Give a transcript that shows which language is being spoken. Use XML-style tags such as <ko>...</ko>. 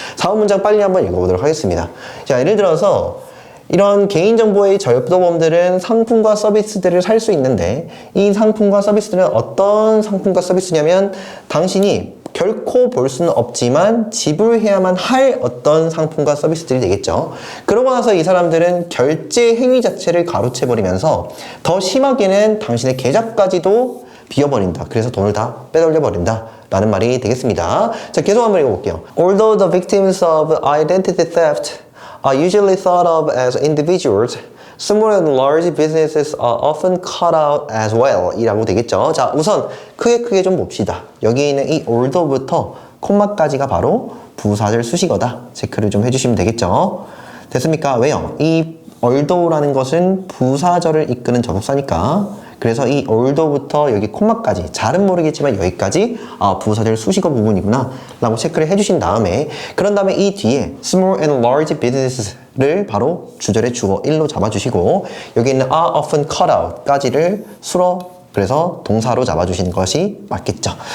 <ko>4번 문장 빨리 한번 읽어보도록 하겠습니다. 자, 예를 들어서 이런 개인정보의 절도범들은 상품과 서비스들을 살 수 있는데 이 상품과 서비스들은 어떤 상품과 서비스냐면 당신이 결코 볼 수는 없지만 지불해야만 할 어떤 상품과 서비스들이 되겠죠. 그러고 나서 이 사람들은 결제 행위 자체를 가로채버리면서 더 심하게는 당신의 계좌까지도 비워버린다. 그래서 돈을 다 빼돌려버린다. 라는 말이 되겠습니다. 자, 계속 한번 읽어볼게요.</ko> <en>Although the victims of identity theft are usually thought of as individuals, small and large businesses are often cut out as well</en> <ko>이라고 되겠죠. 자, 우선 크게 좀 봅시다. 여기 있는 이 although부터 콤마까지가 바로 부사절 수식어다. 체크를 좀 해주시면 되겠죠. 됐습니까? 왜요? 이 although라는 것은 부사절을 이끄는 접속사니까 그래서 이 although부터 여기 콤마까지 잘은 모르겠지만 여기까지 부사절 수식어 부분이구나 라고 체크를 해주신 다음에 그런 다음에 이 뒤에</ko> <en>small and large business</en> <ko>를 바로 주절의 주어 1로 잡아주시고 여기 있는</ko> <en>are often cut out</en> <ko>까지를 수로 그래서 동사로 잡아주시는 것이 맞겠죠.</ko>